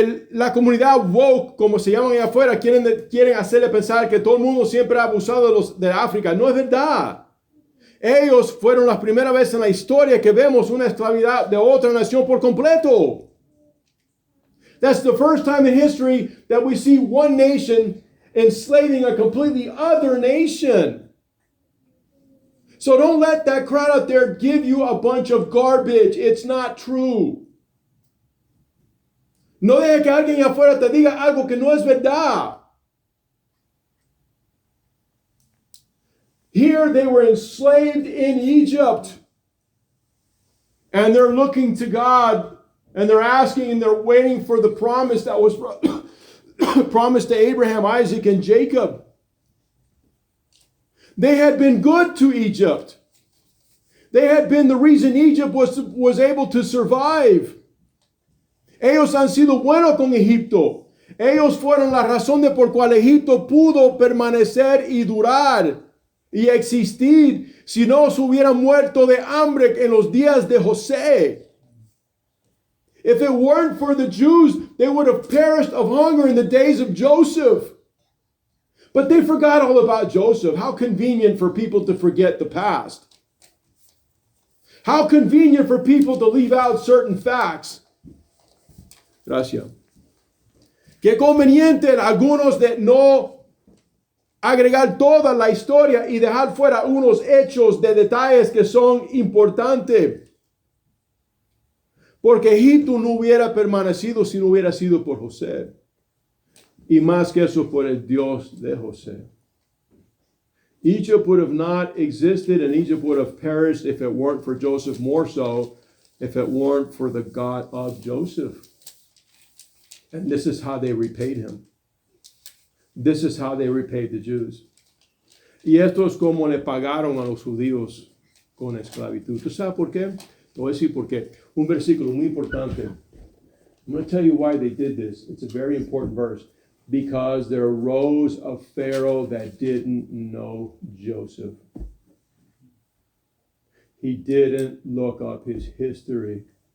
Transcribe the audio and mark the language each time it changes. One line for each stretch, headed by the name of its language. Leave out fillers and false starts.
Spanish: La comunidad woke, como se llaman allá afuera, quieren hacerle pensar que todo el mundo siempre ha abusado de África. No es verdad. Ellos fueron la primera vez en la historia que vemos una esclavidad de otra nación por completo.
English: That's the first time in history that we see one nation enslaving a completely other nation. So don't let that crowd out there give you a bunch of garbage. It's not true.
Spanish: No deje que alguien afuera te diga algo que no es verdad.
English: Here they were enslaved in Egypt. And they're looking to God. And they're asking and they're waiting for the promise that was promised to Abraham, Isaac, and Jacob. They had been good to Egypt. They had been the reason Egypt was able to survive.
Spanish: Ellos han sido buenos con Egipto. Ellos fueron la razón de por cual Egipto pudo permanecer y durar y existir si no se hubieran muerto de hambre en los días de José.
English: If it weren't for the Jews, they would have perished of hunger in the days of Joseph. But they forgot all about Joseph. How convenient for people to forget the past. How convenient for people to leave out certain facts.
Spanish: Gracias. Qué conveniente algunos de no agregar toda la historia y dejar fuera unos hechos de detalles que son importantes. Porque Egipto no hubiera permanecido si no hubiera sido por José. Y más que eso, por el Dios de José.
English: Egypt would have not existed and Egypt would have perished if it weren't for Joseph, more so if it weren't for the God of Joseph. And this is how they repaid him. This is how they repaid the Jews.
Spanish: Y esto es como le pagaron a los judíos con esclavitud. ¿Tú sabes por qué? Te voy a decir por qué. Un versículo muy importante.
English: I'm going to tell you why they did this. It's a very important verse. Because there arose a Pharaoh that didn't know Joseph. He didn't look up his history.